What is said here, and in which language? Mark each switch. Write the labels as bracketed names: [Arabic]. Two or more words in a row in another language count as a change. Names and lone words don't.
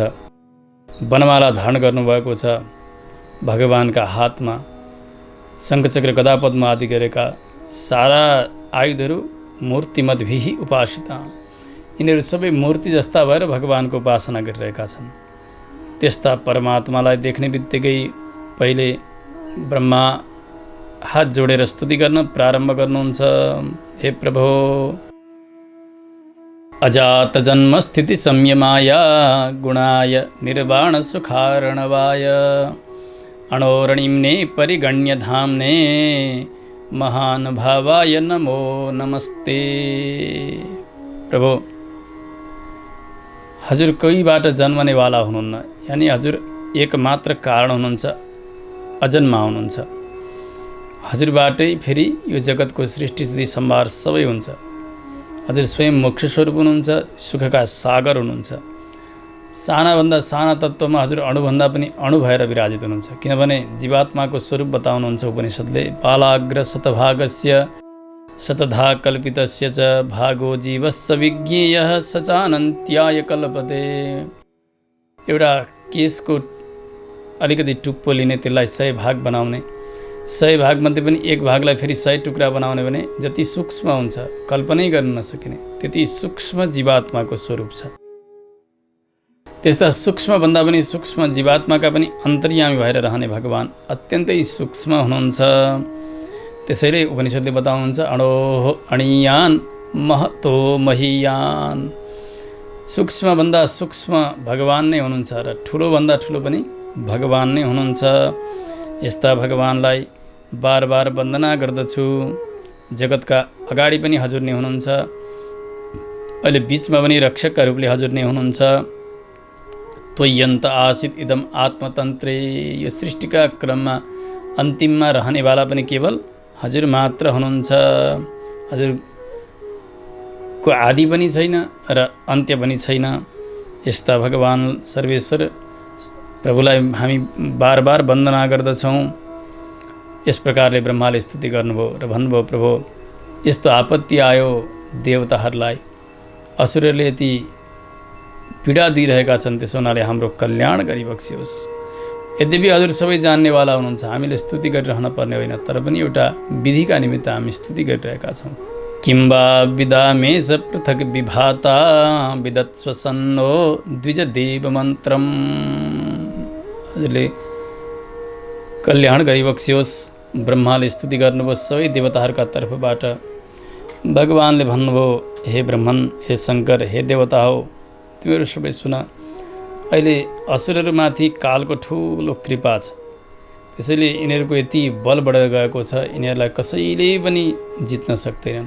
[Nepali] वनमाला धारण गर्नुभएको छ। भगवानका हातमा शङ्खचक्र गदापद्म आदि गरेका सारा आयुधहरू [Sanskrit] मूर्तिमद्भिः उपासिता, [Nepali] यिनीहरू सबै मूर्ति जस्ता भएर भगवानको उपासना गरिरहेका छन्। त्यस्ता परमात्मालाई देख्ने बित्तिकै पहिले ब्रह्मा हात जोडेर स्तुति गर्न प्रारम्भ गर्नुहुन्छ। [Sanskrit] हे प्रभो, अजात जन्म स्थिति संयमाय गुणाय निर्वाण सुखार्णवाय अणोरणिम्ने परिगण्य धाम्ने महानुभावाय नमो नमस्ते। [Nepali] प्रभु, हजुर कोहीबाट जन्मनेवाला हुनुहुन्न, यानी हजुर एकमात्र कारण हुनुहुन्छ, अजन्मा हुनुहुन्छ। हजुरबाटै फेरि यो जगतको सृष्टि स्थिति सम्भार सबै हुन्छ। हजुर स्वयं मोक्ष स्वरूप हुनुहुन्छ, सुखका सागर हुनुहुन्छ। सानाभन्दा साना तत्त्वमा हजुर अणुभन्दा पनि अणु भएर विराजित हुनुहुन्छ। किनभने जीवात्माको स्वरूप बताउनुहुन्छ उपनिषद्ले, [Sanskrit] बालाग्र शतभागस्य शतधा कल्पितस्य च भागो जीवस्य विज्ञेयः स चानन्त्याय कल्पते। [Nepali] एउटा केसको अलिकति टुप्पो लिने, त्यसलाई 100 भाग बनाउने, 100 भागमध्ये पनि एक भागलाई फेरि 100 टुक्रा बनाउने भने जति सूक्ष्म हुन्छ कल्पनै गर्न नसकिने, त्यति सूक्ष्म जीवात्माको स्वरूप छ। त्यस्ता सूक्ष्मभन्दा पनि सूक्ष्म जीवात्माका पनि अन्तर्यामी भएर रहने भगवान अत्यन्तै सूक्ष्म हुनुहुन्छ। त्यसैले उपनिषद्ले बताउनुहुन्छ, [Sanskrit] अणोः अणीयान महतो महीयान। [Nepali] सूक्ष्मभन्दा सूक्ष्म भगवान नै हुनुहुन्छ र ठुलोभन्दा ठुलो पनि भगवान नै हुनुहुन्छ। यस्ता भगवानलाई बार बार वन्दना गर्दछु। जगतका अगाडि पनि हजुर नै हुनुहुन्छ, अहिले बिचमा पनि रक्षकका रूपले हजुर नै हुनुहुन्छ। [Sanskrit] त्वय्यन्त आसित इदम आत्मतन्त्रे। [Nepali] यो सृष्टिका क्रममा अन्तिममा रहनेवाला पनि केवल हजुर मात्र हुनुहुन्छ। हजुरको आदि पनि छैन र अन्त्य पनि छैन। यस्ता भगवान सर्वेश्वर प्रभुलाई हामी बार बार वन्दना गर्दछौँ। यस प्रकारले ब्रह्माले स्तुति गर्नुभयो र भन्नुभयो, प्रभु, यस्तो आपत्ति आयो देवताहरूलाई, असुरहरूले यति पीडा दिइरहेका छन्, त्यसो हुनाले हाम्रो कल्याण गरिबक्सियोस्। यद्यपि हजुर सबै जान्नेवाला हुनुहुन्छ, हामीले स्तुति गरिरहन पर्ने होइन, तर पनि एउटा विधिका निमित्त हामी स्तुति गरिरहेका छौँ। [Sanskrit] किम्बा विदामेश पृथक विभाता विदत्स्वसन्नो द्विज देव मन्त्रम। [Nepali] हजुरले कल्याण गरिबक्सियोस्। ब्रह्माले स्तुति गर्नुभयो सबै देवताहरूका तर्फबाट। भगवानले भन्नुभयो, हे ब्रह्मन, हे शङ्कर, हे देवता हो, तिमीहरू सबै सुन। अहिले असुरहरूमाथि कालको ठुलो कृपा छ, त्यसैले यिनीहरूको यति बल बढेर गएको छ, यिनीहरूलाई कसैले पनि जित्न सक्दैनन्।